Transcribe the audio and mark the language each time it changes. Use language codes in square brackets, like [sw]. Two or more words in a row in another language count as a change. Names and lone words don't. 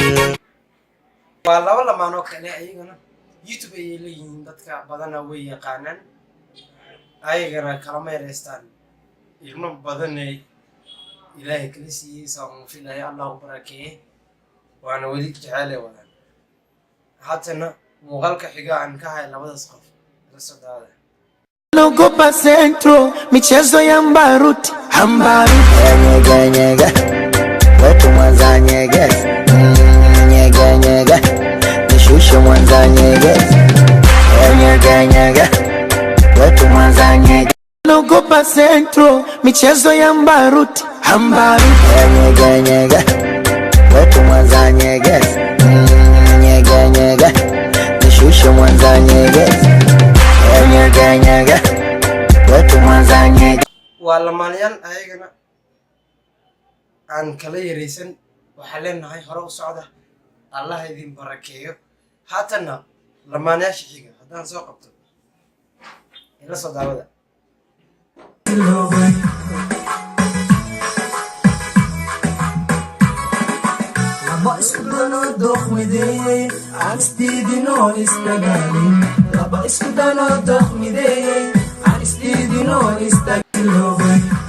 [so] waa laba lamaano kale ayagana YouTube ay leeyihiin dadka badana way yaqaanaan ayagana kala meereystaan ilmo badan ay ilaahay kala siiyay soo filayo Allah barakeeye waana wadi jecel wadaan haatana muuqaalka xiga aan ka hay labadaas qof la socdaada [sw] Naogopa Centro, michezo ya mbaruti nyege nyege wetu Mwanza nyege nyege nyege nishushe Mwanza nyege nyege nyege wetu Mwanza nyege Naogopa Centro, michezo ya mbaruti nyege nyege wetu Mwanza nyege nyege nyege nishushe Mwanza nyege nyege nyege wetu Mwanza nyege [so] waa lamaanayaal ayagana aan kala yareysan waxa leenahay hore u socda Allah idin barakeeyo haatana lamaanayaasha xiga hadaan soo qabto ila soo daawada laba isku dano doqmidey aan isdiidino istagaalin laba isku dano doqmidey aan isdiidino istagaalin